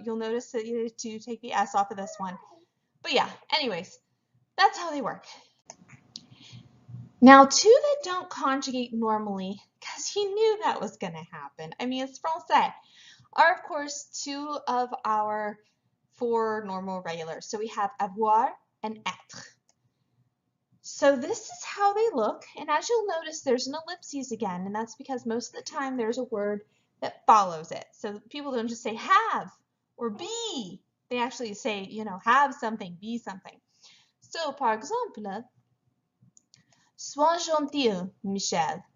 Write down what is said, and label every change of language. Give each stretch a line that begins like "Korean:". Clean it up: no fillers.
English: You'll notice that you need to take the S off of this one. But yeah, anyways, that's how they work. Now, two that don't conjugate normally, because you knew that was going to happen. I mean, it's français, are of course two of our four normal regulars. So we have avoir and être. So this is how they look, and as you'll notice, there's an ellipses again, and that's because most of the time there's a word that follows it. So people don't just say have or be. They actually say, you know, have something, be something.
French: So, par exemple, sois gentil, Michel.